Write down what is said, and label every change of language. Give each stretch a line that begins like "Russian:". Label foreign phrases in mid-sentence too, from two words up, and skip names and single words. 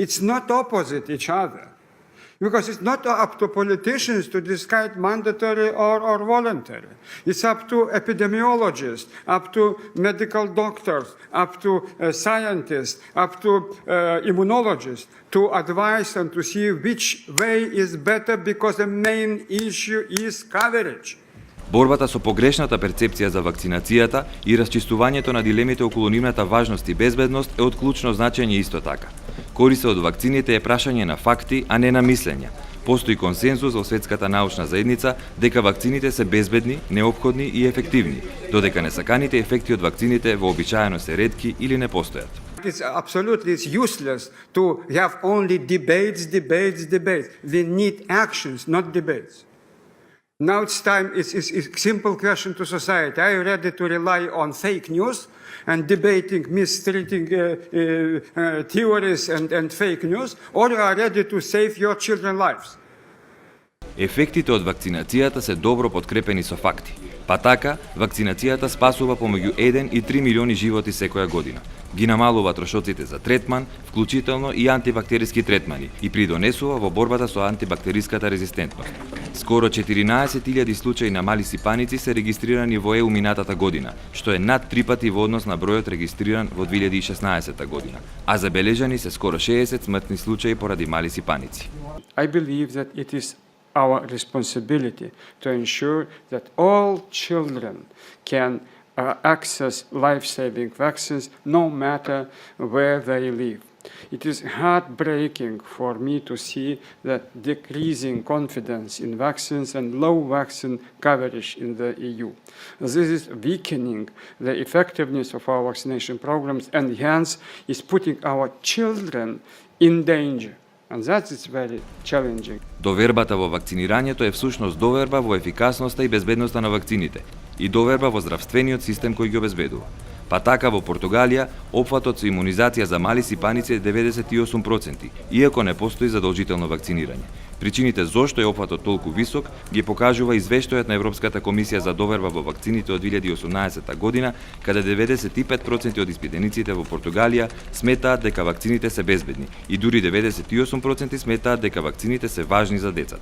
English: It's not opposite each other. Because it's not up to politicians to decide mandatory or voluntary. It's up to epidemiologists, up to medical doctors, up to scientists, up to immunologists to advise and to see which way is better, because the main issue is coverage.
Macedonian: Борбата со погрешната перцепција за вакцинацијата и расчистувањето на дилемите околу нивната важност и безбедност е од клучно значење исто така. Користа од вакцините е прашање на факти, а не на мислења. Постои консензус во светската научна заедница дека вакцините се безбедни, неопходни и ефективни, додека несаканите ефекти од вакцините вообичаено се ретки или не постојат.
English: It's absolutely useless to have only debates. We need actions, not debates. Now it's time, it's a simple question to society. Are you ready to rely on fake news and debating, mistreating theories and fake news, or you are ready to save your children's lives?
Macedonian: Ефектите од вакцинацијата се добро подкрепени со факти. Па така, вакцинацијата спасува помеѓу 1 и 3 милиони животи секоја година. Ги намалува трошоците за третман, вклучително и антибактериски третмани, и придонесува во борбата со антибактериската резистентност. Скоро 14.000 случаи на мали сипаници се регистрирани во ЕУ минатата година, што е над 3 пати во однос на бројот регистриран во 2016 година, а забележани се скоро 60 смртни случаи поради мали сипаници.
English: I believe that it is our responsibility to ensure that all children can access life-saving vaccines no matter where they live. It is heartbreaking for me to see that decreasing confidence in vaccines and low vaccine coverage in the EU. This is weakening the effectiveness of our vaccination programs, and hence is putting our children in danger. And that is very challenging.
Macedonian: Довербата во вакцинирањето е всушност доверба во ефикасноста и безбедноста на вакцините и доверба во здравствениот систем кој ги обезбедува. Па така во Португалија опфатот со имунизација за мали сипаници е 98%, иако не постои задолжително вакцинирање. Причините зошто е опфатот толку висок ги покажува извештајот на Европската комисија за доверба во вакцините од 2018 година, каде 95% од испитениците во Португалија сметаат дека вакцините се безбедни и дури 98% сметаат дека вакцините се важни за децата.